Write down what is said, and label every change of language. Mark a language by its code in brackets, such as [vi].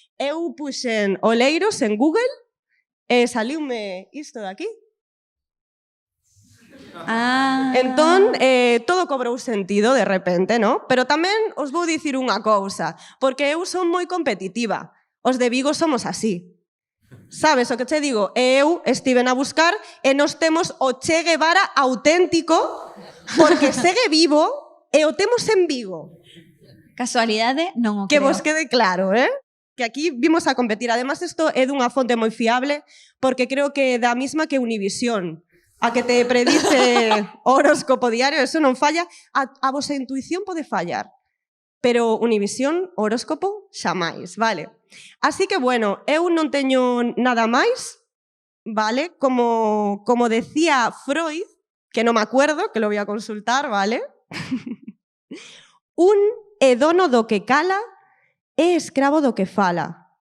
[gl] Eu puxen oleiros en Google e saliume isto de aquí. Ah. Entón, todo cobrou sentido de repente, no? Pero tamén os vou dicir unha cousa, porque eu son moi competitiva. Os de Vigo somos así. Sabes o que te digo? Eu estiven a buscar e nos temos o Che Guevara auténtico porque segue vivo e o temos en Vigo. Casualidade, non o Que creo. vos quede claro, que aquí vimos a competir. Además, isto é dunha fonte moi fiable porque creo que da misma que Univisión. A que te predice horóscopo diario, eso non falla. A vosa intuición pode fallar, pero Univisión, horóscopo, xamais, vale? Así que, bueno, eu non teño nada máis, vale? [es] Como decía Freud, que non me acuerdo, que lo voy a consultar, vale? [gl] Un é dono do que cala e escravo do que fala.